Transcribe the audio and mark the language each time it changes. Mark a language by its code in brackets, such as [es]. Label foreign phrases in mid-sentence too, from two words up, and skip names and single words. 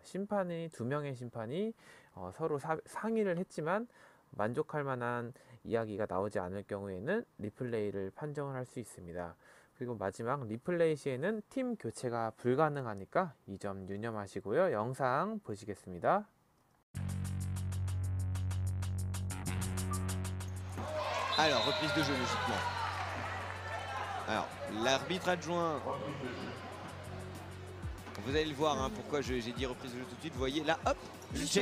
[ko] 두 명의 심판이 서로 상의를 했지만 만족할 만한 이야기가 나오지 않을 경우에는 리플레이를 판정을 할 수 있습니다. 그리고 마지막 리플레이 시에는 팀 교체가 불가능하니까 이 점 유념하시고요. 영상 보시겠습니다. [fr] Alors, reprise de jeu logiquement. Alors, l'arbitre adjoint Vous allez le voir, hein, pourquoi j'ai dit reprise de jeu tout de suite. Vous voyez, là, hop, le Juste sur